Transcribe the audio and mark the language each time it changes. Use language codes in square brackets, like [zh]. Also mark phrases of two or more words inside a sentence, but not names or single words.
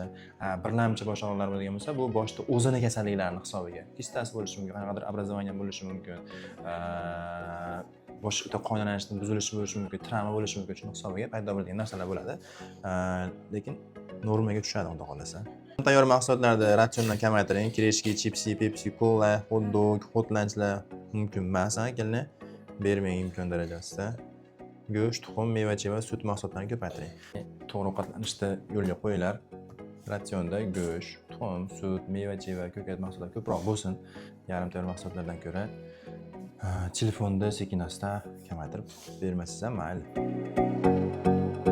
[uz] Birlamchi bosh og'riqlari bo'ladigan bo'lsa, bu boshda o'zini kasalliklarini hisobiga. Kistasi bo'lishi mumkin, qanaqadir образование bo'lishi mumkin. Bosh o'ta qonlanishning buzilishi bo'lishi mumkin, travma bo'lishi mumkin, shuning hisobiga paydo bo'ladigan narsalar bo'ladi. Lekin normaga tushadi xudo xolasa. Tayyor mahsulotlarda ratsiondan kamaytiring. [ru] Кириешки, чипсы, [uz] Pepsi, Cola, [en] hot dog, hot lunchlar [uz] mumkin emas, akalni bermang imkon darajasida. Go'sht, tuxum, meva-cheva, sut mahsulotlarini ko'paytiring. To'g'ri ovqatlanishni yo'lga qo'yinglar. Ratsionda go'sht, tuxum, sut, meva-cheva, ko'kat mahsulotlar ko'proq bo'lsin. Yarim tayyor mahsulotlardan ko'ra telefonda sekin-asta kamaytirib bermasangiz ham mayli.